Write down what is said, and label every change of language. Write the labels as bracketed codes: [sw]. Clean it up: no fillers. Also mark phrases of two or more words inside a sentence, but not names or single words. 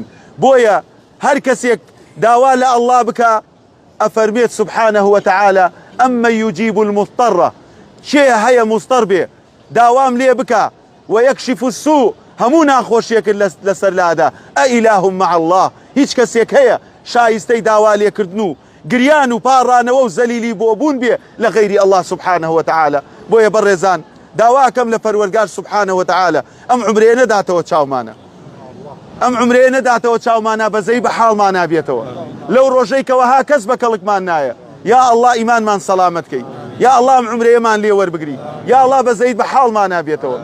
[ckb] بۆیە هەر کەسێک داوا لە ئەڵڵا بکە، ئەفەرمێت [ar] سبحانه وتعالى [ckb] ئەمە [ar] یوجیب المضطر، [ckb] چێ هەیە مستەر بێ داوام لێ بکە، [ar] وەیەکشف السوء، [ckb] هەموو ناخۆشیەکرد لەسەر لادا. [ar] ئەئیلاهم مع الله، [ckb] هیچ کەسێک هەیە شایستەی داوا لێکردن و گریان و پاڕانەوە و زەلیلی بۆ بوون بێ لە غەیری [ar] الله سبحانه وتعالى. [ckb] بۆیە بەڕێزان داواکەم لە پەروەردگار [ar] سبحانه وتعالى [ckb] ئەم عمرێ نەداتەوە چاومانە، ئەم عمرێ نەداتەوە چاومانە، بەزەی بە حاڵمان نابێتەوە. لەو ڕۆژەی کەوەها کەس بە کەڵکمان نایە. [ar] یا الله [ckb] ئیمانمان سەلامەتکەی، [ar] یا الله [ckb] ئەم عمرێمان لێ وەربگری، [ar] یا الله [ckb] بەزەیت بە حاڵمان نابێتەوە.